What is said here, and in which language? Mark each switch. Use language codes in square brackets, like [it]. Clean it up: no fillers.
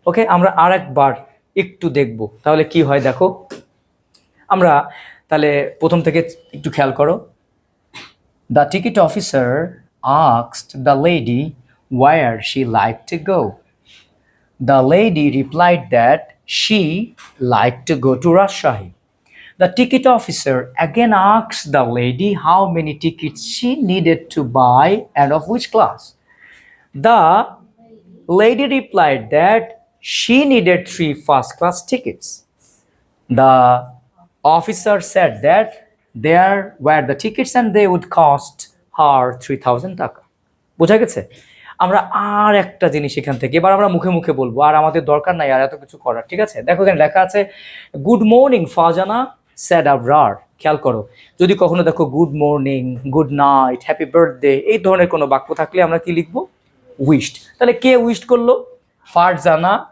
[bn] ওকে, আমরা আর একবার একটু দেখব তাহলে কি হয় দেখো। আমরা তাহলে প্রথম থেকে একটু খেয়াল করো। [en] The ticket officer asked the lady where she liked to go. The lady replied that she liked to go to Rajshahi. The ticket officer again asked the lady how many tickets she needed to buy and of which class. The lady replied that she needed 3 first class tickets. The officer said that there were the tickets and they would cost her 3000 টাকা। [bn] বোঝা গেছে? আমরা আর একটা জিনিস এখান থেকে এবার আমরা মুখে মুখে বলবো, আর আমাদের দরকার নাই আর এত কিছু করার, ঠিক আছে? দেখো এখানে লেখা আছে [en] Good morning Farzana Saad Abrar. [bn] খেয়াল করো, যদি কখনো দেখো [en] good morning, good night, happy birthday [bn] এই ধরনের কোনো বাক্য থাকলে আমরা কি লিখবো উইশড। তাহলে কে উইশড করলো? ফারজানা।